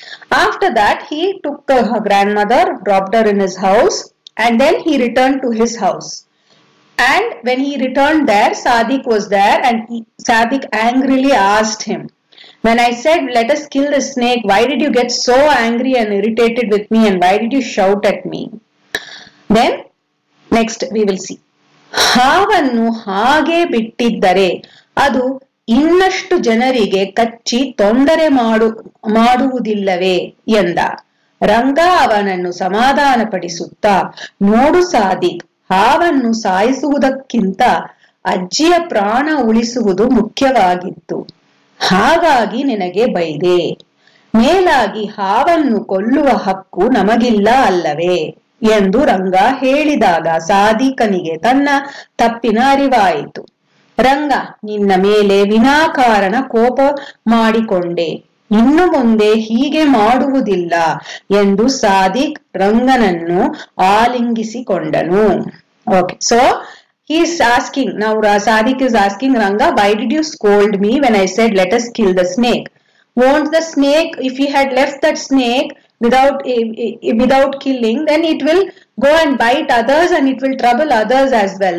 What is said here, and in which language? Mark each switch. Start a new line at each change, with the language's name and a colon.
English: After that, he took her grandmother, dropped her in his house, and then he returned to his house. And when he returned there, Sadik was there, and Sadik angrily asked him, when I said, let us kill the snake, why did you get so angry and irritated with me, and why did you shout at me? Then, next we will see.
Kannada: ಹಾವನ್ನು ಹಾಗೆ ಬಿಟ್ಟಿದ್ದರೆ ಅದು ಇನ್ನಷ್ಟು ಜನರಿಗೆ ಕಚ್ಚಿ ತೊಂದರೆ ಮಾಡುವುದಿಲ್ಲವೇ ಎಂದ. ರಂಗ ಅವನನ್ನು ಸಮಾಧಾನಪಡಿಸುತ್ತಾ, ನೋಡು ಸಾದಿಕ್, ಹಾವನ್ನು ಸಾಯಿಸುವುದಕ್ಕಿಂತ ಅಜ್ಜಿಯ ಪ್ರಾಣ ಉಳಿಸುವುದು ಮುಖ್ಯವಾಗಿತ್ತು. ಹಾಗಾಗಿ ನಿನಗೆ ಬೈದೆ. ಮೇಲಾಗಿ ಹಾವನ್ನು ಕೊಲ್ಲುವ ಹಕ್ಕು ನಮಗಿಲ್ಲ ಅಲ್ಲವೇ ಎಂದು ರಂಗ ಹೇಳಿದಾಗ ಸಾದಿಕನಿಗೆ ತನ್ನ ತಪ್ಪಿನ ಅರಿವಾಯಿತು. ರಂಗ, ನಿನ್ನ ಮೇಲೆ ವಿನಾಕಾರಣ ಕೋಪ ಮಾಡಿಕೊಂಡೆ, ಇನ್ನು ಮುಂದೆ ಹೀಗೆ ಮಾಡುವುದಿಲ್ಲ ಎಂದು Sadiq ರಂಗನನ್ನು ಆಲಿಂಗಿಸಿಕೊಂಡನು.
English: Okay, so he is asking, now Sadik is asking Ranga, why did you scold me when I said let us kill the snake? Won't the snake, if he had left that snake without killing, then it will go and bite others and it will trouble others as well.